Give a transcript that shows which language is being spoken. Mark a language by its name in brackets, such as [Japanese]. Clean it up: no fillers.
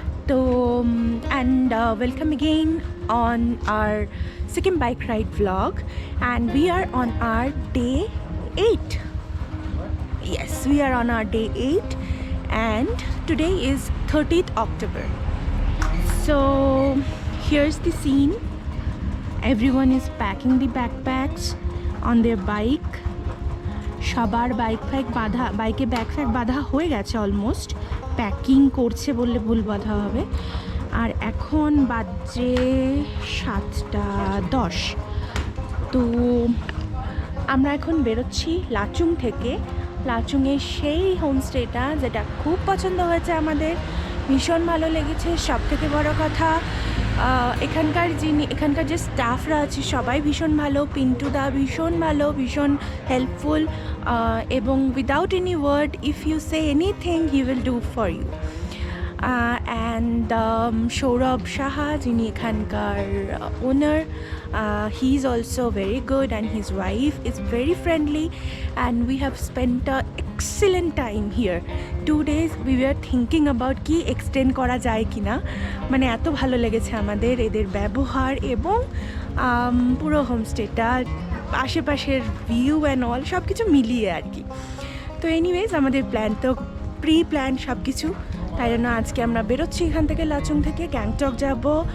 [English] Welcome again on our second bike ride vlog, and we are on our day 8. Yes, we are on our day 8 and today is 30th October. So here's the scene. Everyone is packing the backpacks on their bike. [Bangla] সবার বাইকে backpack বাঁধা হয়ে গেছে, almost packing করছে বললে ভুল বাঁধা হবে। আর এখন বাজে 7:10। তো আমরা এখন বেরোচ্ছি লাচুং থেকে। লাচুংয়ের সেই হোমস্টেটা যেটা খুব পছন্দ হয়েছে আমাদের, ভীষণ ভালো লেগেছে। সব থেকে বড় কথা, এখানকার যে স্টাফরা আছে সবাই ভীষণ ভালো। পিন্টুদা ভীষণ ভালো, ভীষণ হেল্পফুল, এবং [English] Without any word, if you say anything he will do for you. And Sourav Saha, [Bangla] যিনি এখানকার ওনার, [English] he is also very good and his wife is very friendly and we have spent a excellent time here. 2 days we were thinking about [Bangla] কি extend করা যায় কি না, মানে এত ভালো লেগেছে আমাদের এদের ব্যবহার এবং পুরো হোমস্টেটা, আশেপাশের ভিউ অ্যান্ড অল সব কিছু মিলিয়ে আর কি। তো এনিওয়েজ আমাদের প্ল্যান তো প্রি প্ল্যান সব কিছু, তাই জন্য আজকে আমরা বেরোচ্ছি এখান থেকে, লাচুং থেকে গ্যাংটক যাব।